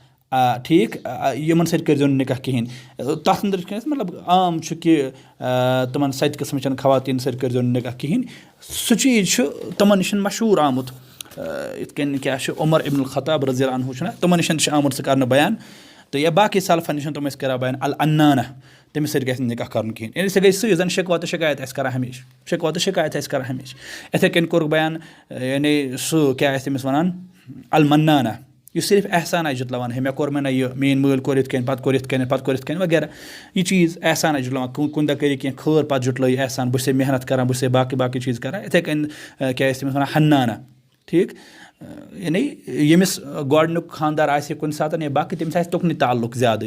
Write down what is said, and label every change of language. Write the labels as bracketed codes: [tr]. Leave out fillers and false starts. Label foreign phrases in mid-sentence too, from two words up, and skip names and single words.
[ks] ٹھیٖک یِمن سۭتۍ کٔرۍزیو نہٕ نِکاح کِہیٖنۍ تَتھ أنٛدرٕ چھِ أسۍ مطلب عام چھُ کہِ تِمن سَتہِ قٕسمٕچٮ۪ن خواتیٖن سۭتۍ کٔرۍزیو نہٕ نِکاح کِہیٖنۍ سُہ چیٖز چھُ تِمن نِش مشہوٗر آمُت یِتھ کٔنۍ کیاہ چھُ عمر ابن الخطاب [ar] رضی اللہ عنہُ [ks] چھُنہ تِمن نِش چھُ آمُت سُہ کرنہٕ بیان تہٕ یا باقٕے سلفن نِش تِم ٲسۍ کران بیان العنانہ تٔمِس سۭتۍ گژھِ نہٕ نِکاح کَرُن کِہیٖنۍ یعنی سۄ گٔے سُہ یُس زَن شِکوہ تہٕ شِکایت آسہِ کران ہمیشہِ شِکوہ تہٕ شِکایت آسہِ کران ہمیشہِ یِتھٕے کٔنۍ کوٚرُکھ بیان یعنی سُہ کیاہ آسہِ تٔمِس وَنان المنانہ یُس صرف احسان آسہِ جُتلاوان ہے مےٚ کوٚر مےٚ نہ یہِ میٛٲنۍ مٲلۍ کوٚر یِتھ کٔنۍ پَتہٕ کوٚر یِتھ کٔنۍ پَتہٕ کوٚر یِتھ کٔنۍ وغیرہ یہِ چیٖز احسان آسہِ جُتلاوان کُنہِ دۄہ کٔرِو کینٛہہ خٲر پَتہٕ جُٹلٲیِو احسان بہٕ چھُسے محنت کران بہٕ چھُسے باقٕے باقٕے چیٖز کران یِتھٕے کٔنۍ کیاہ ٲسۍ تٔمِس وَنان حنانہ ٹھیٖک یعنی ییٚمِس گۄڈنیُک خاندار آسہِ کُنہِ ساتہٕ یا باقٕے تٔمِس آسہِ تُکنُے تعلُق زیادٕ